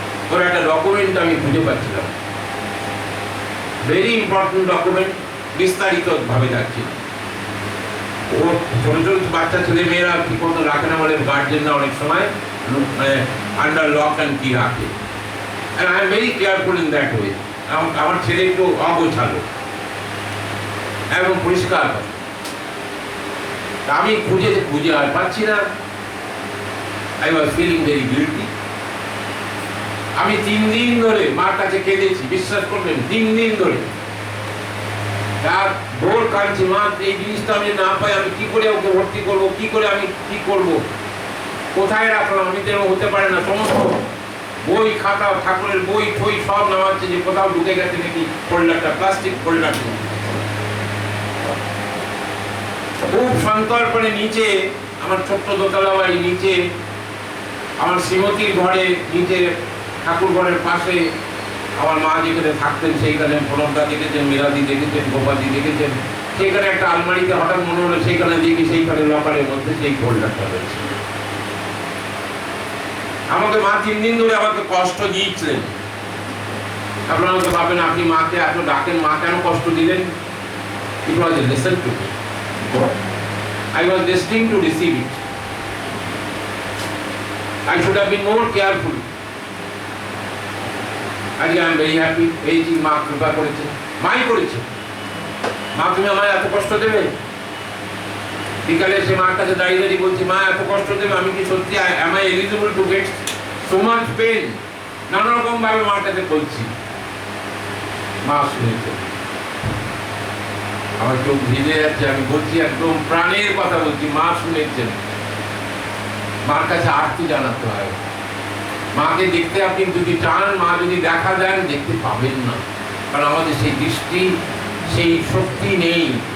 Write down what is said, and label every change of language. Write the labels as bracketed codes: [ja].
[bn] ওর একটা ডকুমেন্ট আমি খুঁজে পাচ্ছিলাম, [en] very important document, [bn] বিস্তারিত ভাবে যাচ্ছি। ও ছোট ছোট বাচ্চা ছেলে মেয়েরা ঠিক মতো রাখে না, বলে গার্জেনরা অনেক সময় [en] under lock and key [bn] রাখে। [en] And I am very careful in that way. [bn] আমার ছেলে একটু অগোছালো এবং পরিষ্কার। আমি খুঁজে আর পাচ্ছি না। [en] I was feeling very guilty. [bn] আমি 3 দিন ধরে মার কাছে কেঁদেছি, বিশ্বাস করবেন 3 দিন ধরে। তার ভোর কাঁদছি, মা এই জিনিসটা আমি না পাই, আমি কি করে ওকে ভর্তি করবো, কি করে আমি কি করব, কোথায় রাখলাম? আমি তো হতে পারে না। সমস্ত বই খাতা, ঠাকুরের বই ঠই সব নামাচ্ছে, যে কোথাও ঢুকে গেছে নাকি ফোল্ডারটা, প্লাস্টিক ফোল্ডার। খুব সন্তর্পণে নিচে আমার ছোট্ট দোতলা বাড়ি, নিচে আমার শ্রীমতীর ঘরে, নিচে ঠাকুর ঘরের পাশে আমার মা যেখানে থাকতেন সেইখানে প্রণবদা দেখেছেন, মীরাদি দেখেছেন, গোপালজি দেখেছেন, সেখানে একটা আলমারিতে হঠাৎ মনে হলো সেইখানে দেখি, সেইখানে লকারের মধ্যে সেই ফোল্ডারটা রয়েছে। আমাকে মা 3 দিন ধরে আমাকে কষ্ট দিয়েছিলেন। আপনারা আমাকে ভাবেন আপনি মাকে এত ডাকেন, মা কেন কষ্ট দিলেন? [en] It was a lesson to me. I was destined to receive it. I should have been more careful. [bn] আজকে [en] I am very happy, [bn] এই যে মা কৃপা করেছে, মাই করেছে। মা তুমি আমায় এত কষ্ট দেবে? বিকালে সে মার কাছে দাঁড়িয়ে দাঁড়িয়ে বলছি, মা এত কষ্ট দেবে? আমি কি সত্যি [en] am I eligible to get so much pain? [bn] নানা রকম ভাবে মার কাছে বলছি। মা শুনেছে, আমার চোখ ভিজে যাচ্ছে, আমি বলছি একদম প্রাণের কথা বলছি, মা শুনেছেন। মার কাছে আরতি জানাতে হয়। মাকে দেখতে আপনি যদি চান, মা যদি দেখা দেন, দেখতে পাবেন না, কারণ আমাদের সেই দৃষ্টি, সেই শক্তি নেই।